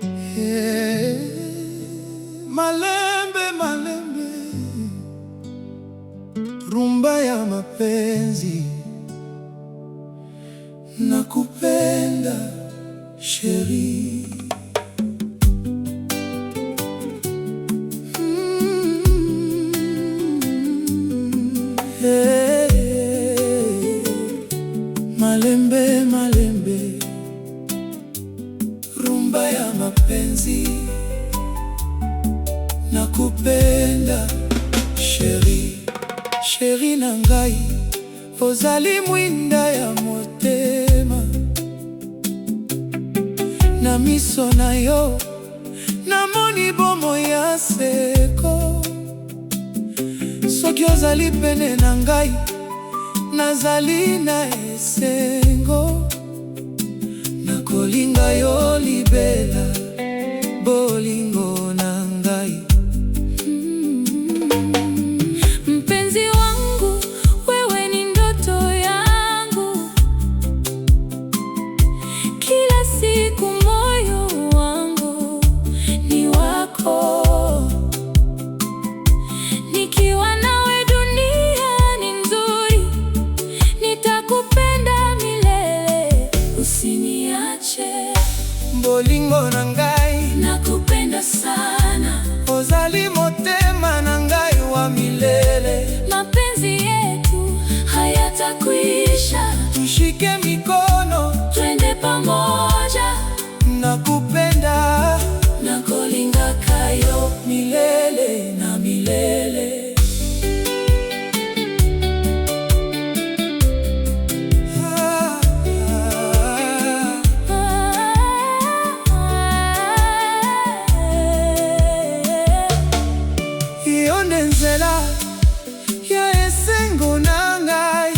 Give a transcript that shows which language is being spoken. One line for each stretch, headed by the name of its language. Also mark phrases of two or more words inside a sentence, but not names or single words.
Swahili: Hey,
Lingala: malembe malembe,
Swahili: rumba ya mapenzi, nakupenda Sheri. Hey,
Lingala: malembe malembe,
Swahili: rumba ya mapenzi, nakupenda Sheri.
Lingala: Sheri na ngai, ozali mwinda ya motema, na miso na yo namoni bomoi ya seko. Soki ozali pene na ngai, nazali na esengo. Nakolinga yo libela, bolingo na ngai.
Swahili: Mpenzi wangu, wewe ni ndoto yangu. Kila siku moyo wangu ni wako. Nikiwa nawe dunia ni nzuri, nitakupenda milele, usiniache.
Lingala: Bolingo na ngai, nakupenda sana. ozali motema na ngai wa milele.
Swahili: Mapenzi yetu hayatakwisha, Tushike mikono, twende pamoja. nakupenda,
Lingala: nakolinga kayo
Swahili: milele na milele.
Lingala: Iyo nde nzela ya esengo na ngai.